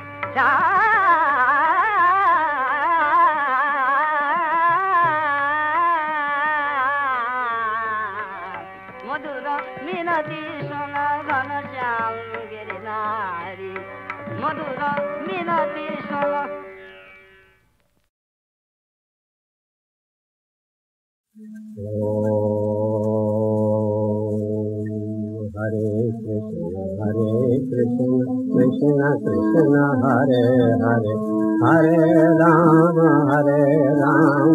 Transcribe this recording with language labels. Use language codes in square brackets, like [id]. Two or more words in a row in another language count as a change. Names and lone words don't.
[bn] মধুর মিনতি শোন ঘন শ্যাম গিরিধারী মধুর মিনতি শোন [sa] हरे कृष्ण कृष्ण कृष्ण हरे हरे हरे राम राम